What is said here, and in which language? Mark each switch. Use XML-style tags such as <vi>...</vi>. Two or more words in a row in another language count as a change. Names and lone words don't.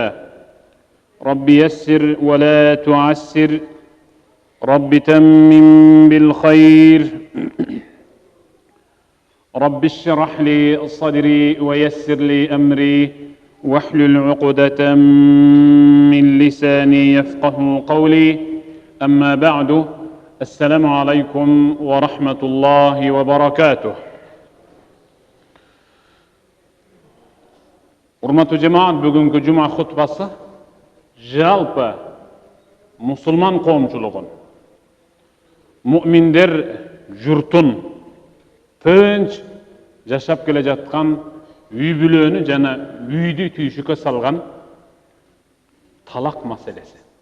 <ar>رب يسر ولا تعسر، رب تمم بالخير، رب اشرح لي صدري ويسر لي أمري واحلل عقدة من لساني يفقه قولي. أما بعد، السلام عليكم ورحمة الله وبركاته.</ar> <ky>Урматтуу жамаат, бүгүнкү жума хутбасы жалпы мусулман коомчулугун, муъминдер журтун тынч жашап келе жаткан үй бүлөнү жана үйдү түйшүккө салган талак маселеси.</ky>